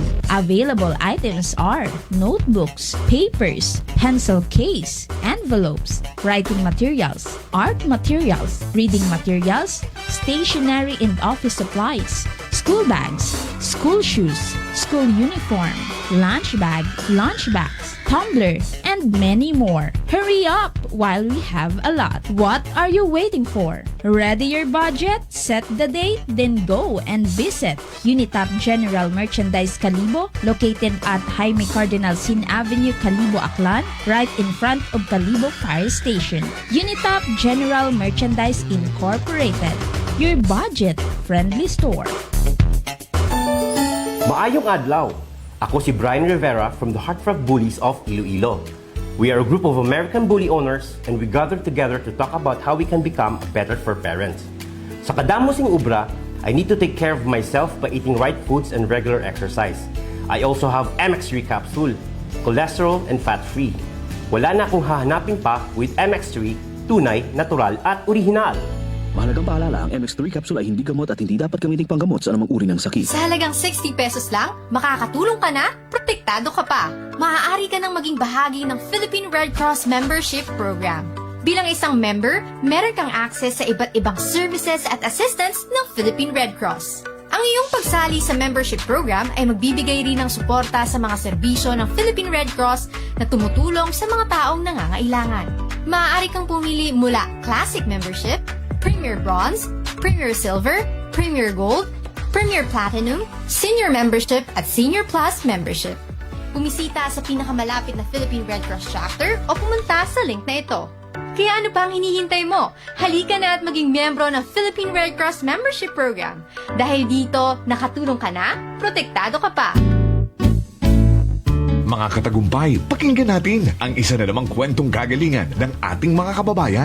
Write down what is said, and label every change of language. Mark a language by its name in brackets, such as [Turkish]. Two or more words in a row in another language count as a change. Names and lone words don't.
[English] Available items are notebooks, papers, pencil case, envelopes, writing materials, art materials, reading materials, stationery and office supplies, school bags, school shoes, school uniform, lunch bag, lunch bags, tumbler, and many more. Hurry up while we have a lot. What are you waiting for? Ready your budget? Set the date? Then go and visit Unitap General Merchandise Kalibo, located at Jaime Cardinal Sin Avenue, Kalibo, Aklan, right in front of Kalibo Fire Station. Unitap General Merchandise Incorporated, your budget-friendly store. [Hiligaynon] Maayong adlaw! Ako si [English] Brian Rivera from the Heartfrog Bullies of Iloilo. We are a group of American bully owners and we gather together to talk about how we can become better for parents. [Hiligaynon] Sa kadamosing ubra, [English] I need to take care of myself by eating right foods and regular exercise. I also have MX3 capsule, cholesterol and fat-free. [Filipino] Wala na akong hahanapin pa with MX3, tunay, natural at original. Mahalagang paalala, ang MX3 capsule ay hindi gamot at hindi dapat gamiting panggamot sa anumang uri ng sakit. Sa halagang 60 pesos lang, makakatulong ka na, protektado ka pa. Maaari ka nang maging bahagi ng Philippine Red Cross Membership Program. Bilang isang member, meron kang access sa iba't ibang services at assistance ng Philippine Red Cross. Ang iyong pagsali sa membership program ay magbibigay rin ng suporta sa mga serbisyo ng Philippine Red Cross na tumutulong sa mga taong nangangailangan. Maaari kang pumili mula Classic Membership, Premier Bronze, Premier Silver, Premier Gold, Premier Platinum, Senior Membership at Senior Plus Membership. Bumisita sa pinakamalapit na Philippine Red Cross chapter o pumunta sa link na ito. Kaya ano pa ang hinihintay mo? Halika na at maging miyembro ng Philippine Red Cross Membership Program. Dahil dito, nakatulong ka na, protektado ka pa. Mga katagumpay, pakinggan natin ang isa na namang kwentong gagalingan ng ating mga kababayan.